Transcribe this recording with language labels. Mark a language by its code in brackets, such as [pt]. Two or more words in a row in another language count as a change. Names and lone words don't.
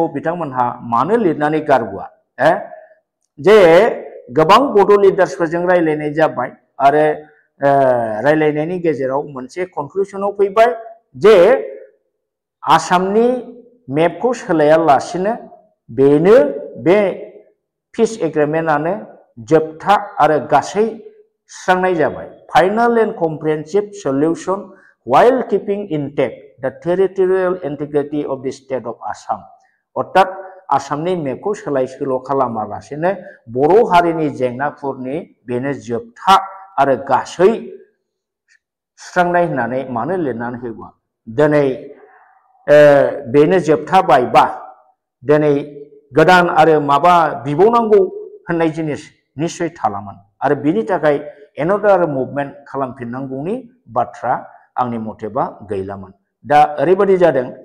[brx] बिथांमोनहा मानो लिरनानै गारबोआ जे गोबां बड' लिडार्सफोरजों रायलायनाय जाबाय आरो रायलायनायनि गेजेराव मोनसे कनक्लुजनाव फैबाय जे आसामनि मेपखौ सोलायालासिनो बेनो बे [en] peace agreementआनो [brx] जोबथा आरो गासै सुस्रांनाय जाबाय [en] final and comprehensive solution while keeping intact the territorial integrity of the state of Assam [brx] अर्थात आसामनि मेपखौ सोलाय सोल' खालामालासेनो बर' हारिनि जेंनाफोरनि बेनो जोबथा आरो गासै सुस्रांनाय होननानै मानो लिरनानै होबा दिनै बेनो जोबथाबायबा दिनै गोदान आरो माबा बिबावनांगौ होननाय जिनिस निश्चय थालामोन आरो बिनि थाखाय एनादार मुभमेन्ट खालामफिननांगौनि बाथ्रा आंनि मथेबा गैलामोन दा ओरैबायदि जादों